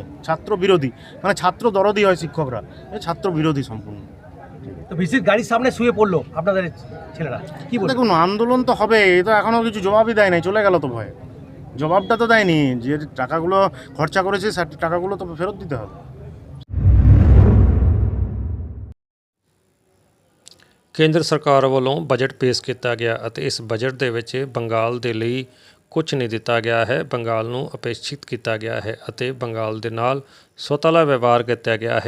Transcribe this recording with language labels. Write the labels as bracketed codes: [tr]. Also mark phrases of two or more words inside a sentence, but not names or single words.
[bn] ছাত্র বিরোধী মানে ছাত্র দরদি হয় শিক্ষকরা, ছাত্র বিরোধী সম্পূর্ণ। তো ভিসির গাড়ির সামনে শুয়ে পড়লো আপনাদের ছেলেরা, কি বলবেন? দেখুন, আন্দোলন তো হবে, এই তো এখনও কিছু জবাবই দেয় নাই, চলে গেল তো ভয়ে। জবাবটা তো দেয়নি, যে টাকাগুলো খরচা করেছে সে টাকাগুলো তো ফেরত দিতে হবে। [pa] ਕੇਂਦਰ ਸਰਕਾਰ ਵੱਲੋਂ ਬਜਟ ਪੇਸ਼ ਕੀਤਾ ਗਿਆ ਅਤੇ ਇਸ ਬਜਟ ਦੇ ਵਿੱਚ ਬੰਗਾਲ ਦੇ ਲਈ ਕੁਝ ਨਹੀਂ ਦਿੱਤਾ ਗਿਆ ਹੈ। ਬੰਗਾਲ ਨੂੰ ਅਪੇक्षित ਕੀਤਾ ਗਿਆ ਹੈ ਅਤੇ ਬੰਗਾਲ ਦੇ ਨਾਲ ਸੁਤੰਤਰ ਵਿਵਹਾਰ ਕੀਤਾ ਗਿਆ ਹੈ।